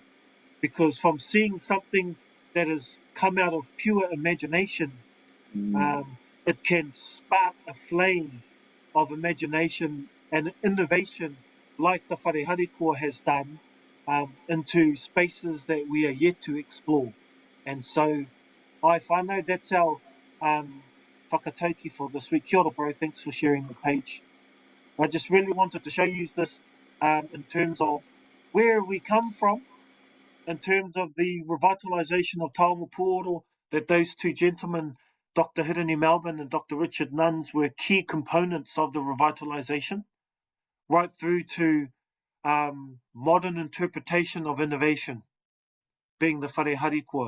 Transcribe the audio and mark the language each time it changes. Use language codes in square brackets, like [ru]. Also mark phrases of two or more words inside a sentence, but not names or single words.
[en] Because from seeing something that has come out of pure imagination, it can spark a flame of imagination and innovation like the Whare Harikoa has done into spaces that we are yet to explore. And so, [mi] ai whānau, [en] that's our whakatauki for this week. [mi] Kia ora, [en] bro, thanks for sharing the page. I just really wanted to show you this in terms of where we come from, in terms of the revitalisation of [mi] Taonga Puoro, [en] that those two gentlemen, Dr. Hirini Melbourne and Dr. Richard Nuns, were key components of the revitalisation, right through to modern interpretation of innovation, being the Whare Harikoa.